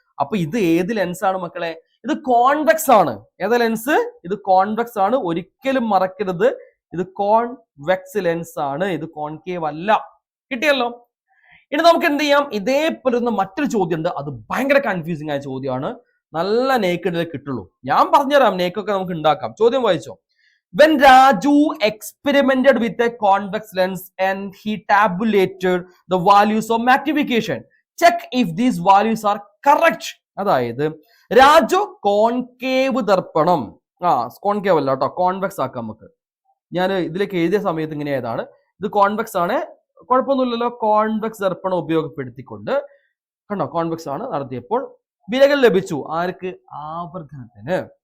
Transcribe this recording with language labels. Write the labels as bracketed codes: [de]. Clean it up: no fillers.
[ml] അപ്പൊ ഇത് ഏത് ലെൻസ് ആണ് മക്കളെ? ഇത് കോൺവെക്സ് ആണ്. ഏതാ ലെൻസ്? ഇത് കോൺവെക്സ് ആണ്. ഒരിക്കലും മറക്കരുത്, ഇത് കോൺവെക്സ് ലെൻസ് ആണ്, ഇത് കോൺകേവ് അല്ല. കിട്ടിയല്ലോ. ഇനി നമുക്ക് എന്ത് ചെയ്യാം, ഇതേപോലെ മറ്റൊരു ചോദ്യം ഉണ്ട്. അത് ഭയങ്കര കൺഫ്യൂസിംഗ് ആയ ചോദ്യമാണ്. നല്ല നേക്കിടലേ കിട്ടുള്ളൂ. ഞാൻ പറഞ്ഞുതരാം, നേക്കൊക്കെ നമുക്ക് ഉണ്ടാക്കാം. ചോദ്യം വായിച്ചോ. [en] When Raju experimented with a convex lens and he tabulated the values of magnification, check if these values are correct. [ml] അതായത് രാജു കോൺകേവ് ദർപ്പണം, കോൺകേവ് അല്ല കേട്ടോ, കോൺവെക്സ് ആക്കാം നമുക്ക്. ഞാൻ ഇതിലേക്ക് എഴുതിയ സമയത്ത് ഇങ്ങനെ ഏതാണ്, ഇത് കോൺവെക്സ് ആണ്, കുഴപ്പമൊന്നുമില്ലല്ലോ. കോൺവെക്സ് ദർപ്പണം ഉപയോഗപ്പെടുത്തിക്കൊണ്ട് കണ്ടോ, കോൺവെക്സ് ആണ് നടത്തിയപ്പോൾ വിലകൾ ലഭിച്ചു. ആർക്ക്? ആവർത്തനത്തിന്.